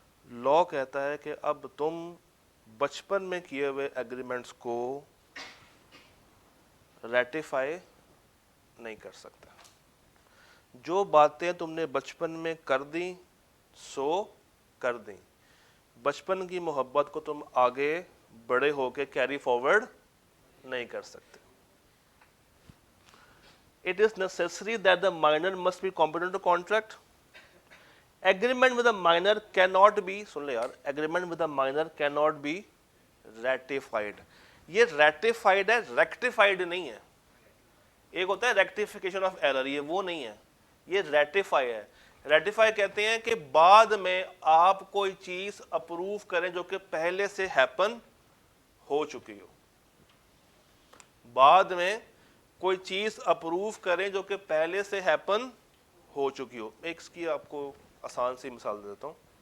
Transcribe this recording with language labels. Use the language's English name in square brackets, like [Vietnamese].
[Hindi] Law कहता है कि अब तुम बचपन में किए हुए एग्रीमेंट्स को रेटिफाई नहीं कर सकता। जो बातें तुमने बचपन में कर दी सो कर दी, बचपन की मोहब्बत को तुम आगे बड़े होके कैरी फॉरवर्ड नहीं कर सकते। [English] It is necessary that the minor must be competent to contract. Agreement with a minor cannot be, [Hindi] सुन ले यार, [English] agreement with a minor cannot be ratified. [Hindi] ये ratified है, rectified नहीं है। एक होता है रेक्टिफिकेशन ऑफ एरर, ये वो नहीं है, ये रेटिफाई है। रेटिफाई कहते हैं कि बाद में आप कोई चीज अप्रूव करें जो कि पहले से हैपन हो चुकी हो, बाद में कोई चीज अप्रूव करें जो कि पहले से हैपन हो चुकी हो। एक इसकी आपको आसान सी मिसाल दे देता हूँ।